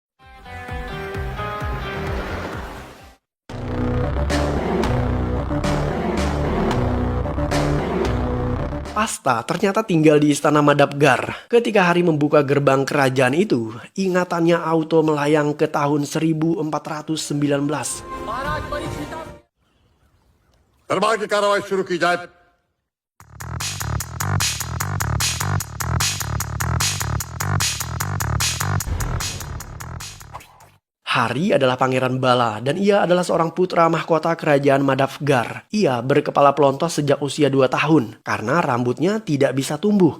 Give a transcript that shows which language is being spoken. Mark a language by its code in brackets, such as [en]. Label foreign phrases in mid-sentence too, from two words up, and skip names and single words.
[id] Pasta ternyata tinggal di istana Madapgar. Ketika Hari membuka gerbang kerajaan itu, ingatannya auto melayang ke tahun 1419. [hi] दरबार की कार्रवाई शुरू की जाए। [id] Hari adalah Pangeran Bala dan ia adalah seorang putra mahkota kerajaan Madapgar. Ia berkepala pelontos sejak usia 2 tahun karena rambutnya tidak bisa tumbuh.